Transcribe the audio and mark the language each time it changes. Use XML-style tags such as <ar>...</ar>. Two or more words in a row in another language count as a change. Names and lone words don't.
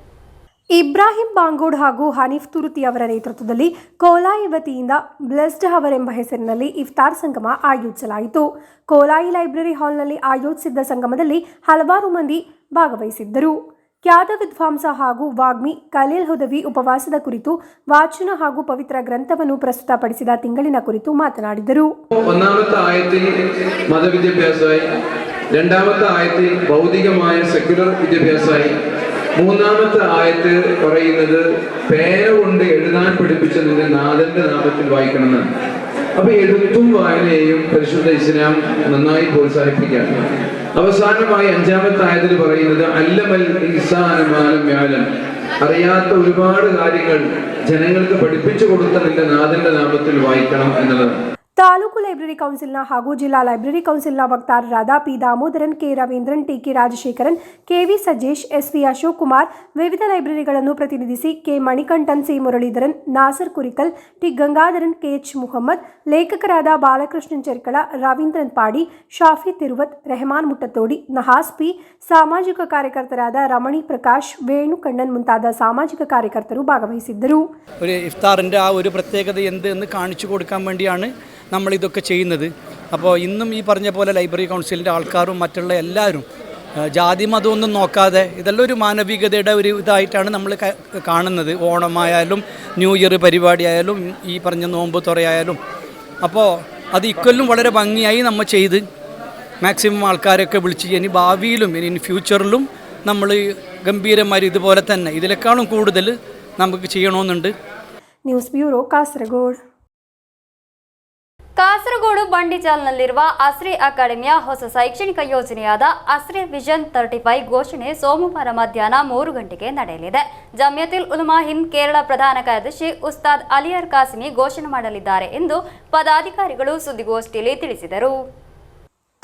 <kn>ಇಬ್ರಾಹಿಂ ಬಾಂಗೂಡ್ ಹಾಗೂ ಹನೀಫ್ ತುರುತಿ ಅವರ ನೇತೃತ್ವದಲ್ಲಿ ಕೋಲಾಯಿ ವತಿಯಿಂದ ಬ್ಲೆಸ್ಡ್ ಹವರ್ ಎಂಬ ಹೆಸರಿನಲ್ಲಿ ಇಫ್ತಾರ್ ಸಂಗಮ ಆಯೋಜಿಸಲಾಯಿತು. ಕೋಲಾಯಿ ಲೈಬ್ರರಿ ಹಾಲ್ನಲ್ಲಿ ಆಯೋಜಿಸಿದ್ದ ಸಂಗಮದಲ್ಲಿ ಹಲವಾರು ಮಂದಿ ಭಾಗವಹಿಸಿದ್ದರು. ಖ್ಯಾತ ವಿದ್ವಾಂಸ ಹಾಗೂ ವಾಗ್ಮಿ ಖಲೀಲ್ ಹುದವಿ ಉಪವಾಸದ ಕುರಿತು ವಾಚನ ಹಾಗೂ ಪವಿತ್ರ ಗ್ರಂಥವನ್ನು ಪ್ರಸ್ತುತಪಡಿಸಿದ ತಿಂಗಳಿನ ಕುರಿತು ಮಾತನಾಡಿದರು.</kn> <ml>ഒന്നാമത്തെ ആയത്തിൽ മതവിദ്യാഭ്യാസമായി, രണ്ടാമത്തെ ആയത്തിൽ ഭൗതികമായ സെക്യുലർ വിദ്യാഭ്യാസമായി, മൂന്നാമത്തെ ആയത്ത് പറയുന്നത് പേന കൊണ്ട് എഴുതാൻ പഠിപ്പിച്ച നിന്റെ നാഥന്റെ നാമത്തിൽ വായിക്കണമെന്നാണ്. അപ്പൊ എഴുത്തും വായനയെയും പരിശുദ്ധ ഇസ്ലാം നന്നായി പ്രോത്സാഹിപ്പിക്കുകയാണ്. അവസാനമായി അഞ്ചാമത്തെ ആയത്തിൽ പറയുന്നത്</ml> <ar>عَلَّمَ الْإِنْسَانَ مَا لَمْ يَعْلَمْ,</ar> <ml>അറിയാത്ത ഒരുപാട് കാര്യങ്ങൾ ജനങ്ങൾക്ക് പഠിപ്പിച്ചു കൊടുത്ത നിന്റെ നാഥന്റെ നാമത്തിൽ വായിക്കണം എന്നുള്ളത്.</ml> <kn>ತಾಲೂಕು ಲೈಬ್ರರಿ ಕೌನ್ಸಿಲ್ನ ಹಾಗೂ ಜಿಲ್ಲಾ ಲೈಬ್ರರಿ ಕೌನ್ಸಿಲ್ನ ವಕ್ತಾರರಾದ ಪಿ ದಾಮೋದರನ್, ಕೆ ರವೀಂದ್ರನ್, ಟಿ ಕೆ ರಾಜಶೇಖರನ್, ಕೆವಿ ಸಜೇಶ್, ಎಸ್ವಿ ಅಶೋಕ್ ಕುಮಾರ್, ವಿವಿಧ ಲೈಬ್ರರಿಗಳನ್ನು ಪ್ರತಿನಿಧಿಸಿ ಕೆ ಮಣಿಕಂಠನ್, ಸಿ ಮುರಳೀಧರನ್, ನಾಸರ್ ಕುರಿಕಲ್, ಟಿ ಗಂಗಾಧರನ್, ಕೆಎಚ್ ಮುಹಮ್ಮದ್, ಲೇಖಕರಾದ ಬಾಲಕೃಷ್ಣನ್ ಚೆರ್ಕಳ, ರವೀಂದ್ರನ್ ಪಾಡಿ, ಶಾಫಿ ತಿರುವತ್, ರೆಹಮಾನ್ ಮುಟ್ಟತೋಡಿ, ನಹಾಸ್ ಪಿ, ಸಾಮಾಜಿಕ ಕಾರ್ಯಕರ್ತರಾದ ರಮಣಿ ಪ್ರಕಾಶ್, ವೇಣು ಕಣ್ಣನ್ ಮುಂತಾದ ಸಾಮಾಜಿಕ ಕಾರ್ಯಕರ್ತರು ಭಾಗವಹಿಸಿದ್ದರು.</kn> <ml>ഒരു ഇഫ്താറിൻ്റെ ആ ഒരു പ്രത്യേകത എന്ത് എന്ന് കാണിച്ചു കൊടുക്കാൻ വേണ്ടിയാണ് നമ്മളിതൊക്കെ ചെയ്യുന്നത്. അപ്പോൾ ഇന്നും ഈ പറഞ്ഞ പോലെ ലൈബ്രറി കൗൺസിലിൻ്റെ ആൾക്കാരും മറ്റുള്ള എല്ലാവരും ജാതി മതമൊന്നും നോക്കാതെ ഇതെല്ലാം ഒരു മാനവികതയുടെ ഒരു ഇതായിട്ടാണ് നമ്മൾ കാണുന്നത്. ഓണമായാലും</ml> <en>New Year</en> <ml>പരിപാടിയായാലും ഈ പറഞ്ഞ നോമ്പ് തുറയായാലും അപ്പോൾ അത് ഇക്കൊല്ലും വളരെ ഭംഗിയായി നമ്മൾ ചെയ്ത് മാക്സിമം ആൾക്കാരൊക്കെ വിളിച്ച് ഇനി ഭാവിയിലും ഇനി ഫ്യൂച്ചറിലും നമ്മൾ ഗംഭീരമായി ഇതുപോലെ തന്നെ ഇതിനേക്കാളും കൂടുതൽ നമുക്ക് ചെയ്യണമെന്നുണ്ട്.</ml> <kn>ನ್ಯೂಸ್ ಬ್ಯೂರೋ, ಕಾಸರಗೋಡು. ಕಾಸರಗೋಡು ಬಂಡಿಜಾಲ್ನಲ್ಲಿರುವ ಅಸ್ರೆ ಅಕಾಡೆಮಿಯ ಹೊಸ ಶೈಕ್ಷಣಿಕ ಯೋಜನೆಯಾದ ಅಸ್ರೆ ವಿಷನ್ 35 ಘೋಷಣೆ ಸೋಮವಾರ ಮಧ್ಯಾಹ್ನ 3 ಗಂಟೆಗೆ ನಡೆಯಲಿದೆ. ಜಮಿಯತುಲ್ ಉಲಮಾ ಹಿಂದ್ ಕೇರಳ ಪ್ರಧಾನ ಕಾರ್ಯದರ್ಶಿ ಉಸ್ತಾದ್ ಅಲಿಯಾರ್ ಕಾಸಿಮಿ ಘೋಷಣೆ ಮಾಡಲಿದ್ದಾರೆ ಎಂದು ಪದಾಧಿಕಾರಿಗಳು ಸುದ್ದಿಗೋಷ್ಠಿಯಲ್ಲಿ ತಿಳಿಸಿದರು.</kn>